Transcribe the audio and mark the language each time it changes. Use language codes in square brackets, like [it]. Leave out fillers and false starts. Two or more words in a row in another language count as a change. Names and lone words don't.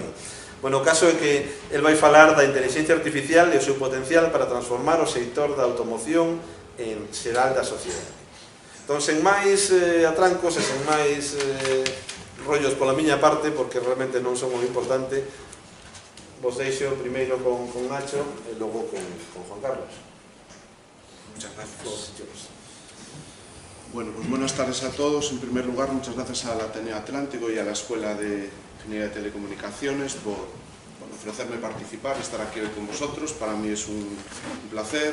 [gl] Bueno, o caso é que el vai falar da inteligencia artificial e o seu potencial para transformar o sector da automoción en xeral da sociedade. Entón, sen máis atrancos e sen máis rollos pola miña parte, porque realmente non son moi importante, vos deixo primeiro con Nacho e logo con Juan Carlos. [es] Muchas gracias. Bueno, pues buenas tardes a todos. En primer lugar, muchas gracias al Ateneo Atlántico y a la Escuela de Ingeniería de Telecomunicaciones por ofrecerme participar, estar aquí hoy con vosotros. Para mí es un placer.